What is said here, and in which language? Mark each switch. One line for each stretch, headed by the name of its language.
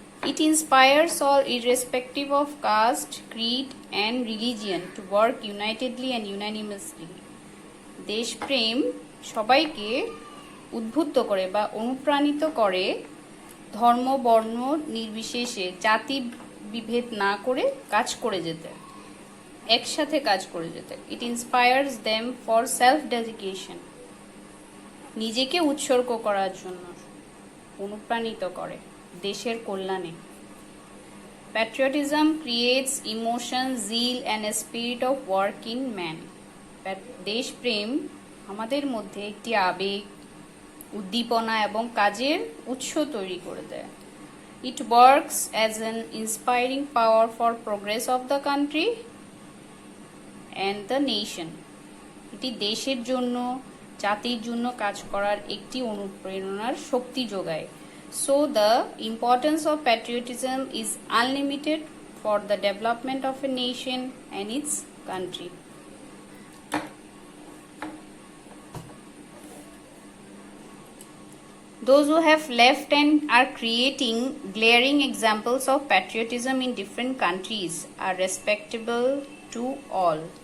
English: It inspires all, irrespective of caste, creed and religion, to work unitedly and unanimously.
Bangla: দেশপ্রেম সবাইকে উদ্বুদ্ধ করে বা অনুপ্রাণিত করে ধর্ম বর্ণ নির্বিশেষে, জাতি বিভেদ না করে কাজ করে যেতে, একসাথে কাজ করে যেতে।
English: It inspires them for self-dedication,
Bangla: নিজেকে উৎসর্গ করার জন্য অনুপ্রাণিত করে দেশের কল্যাণে।
English: Patriotism creates emotion, zeal and a spirit of work in man.
Bangla: দেশপ্রেম আমাদের মধ্যে একটি আবেগ, উদ্দীপনা এবং কাজের উৎস তৈরি করে দেয়।
English: It works as an inspiring power for progress of the country and the nation.
Bangla: এটি দেশের জন্য, জাতির জন্য কাজ করার একটি অনুপ্রেরণার শক্তি যোগায়।
English: So the importance of patriotism is unlimited for the development of a nation and its country. Those who have left and are creating glaring examples of patriotism in different countries are respectable to all.